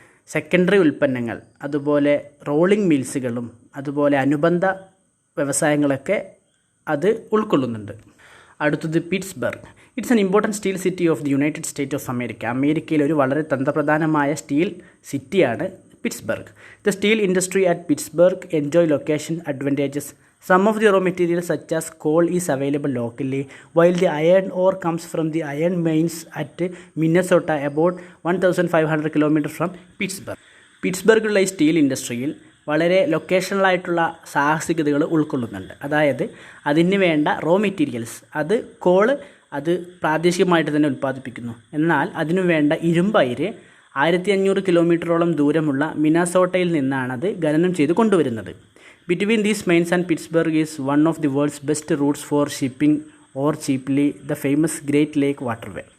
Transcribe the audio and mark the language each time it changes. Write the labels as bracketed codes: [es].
[ml] Secondary ഉൽപ്പന്നങ്ങൾ, അതുപോലെ rolling മിൽസുകളും അതുപോലെ അനുബന്ധ വ്യവസായങ്ങളൊക്കെ അത് ഉൾക്കൊള്ളുന്നുണ്ട്. അടുത്തത് Pittsburgh. [en] It's an important steel city of the United State of America. [ml] അമേരിക്കയിലെ ഒരു വളരെ തന്ത്രപ്രധാനമായ സ്റ്റീൽ സിറ്റിയാണ് Pittsburgh. [en] The steel industry at Pittsburgh enjoy location advantages. Some of the raw materials such as coal is available locally, while the iron ore comes from the iron mines at Minnesota, about 1,500 km from Pittsburgh. [ml] പിറ്റ്സ്ബർഗിലുള്ള ഈ steel ഇൻഡസ്ട്രിയിൽ വളരെ ലൊക്കേഷണലായിട്ടുള്ള സാഹസികതകൾ ഉൾക്കൊള്ളുന്നുണ്ട്. അതായത് അതിന് വേണ്ട raw materials, അത് call അത് പ്രാദേശികമായിട്ട് തന്നെ ഉൽപ്പാദിപ്പിക്കുന്നു. എന്നാൽ അതിനു വേണ്ട ഇരുമ്പയിര് 1500 കിലോമീറ്ററോളം ദൂരമുള്ള മിനസോട്ടയിൽ നിന്നാണത് ഖനനം ചെയ്ത് കൊണ്ടുവരുന്നത്. [en] Between these mines and Pittsburgh is one of the world's best routes for shipping or cheaply, the famous Great Lake Waterway.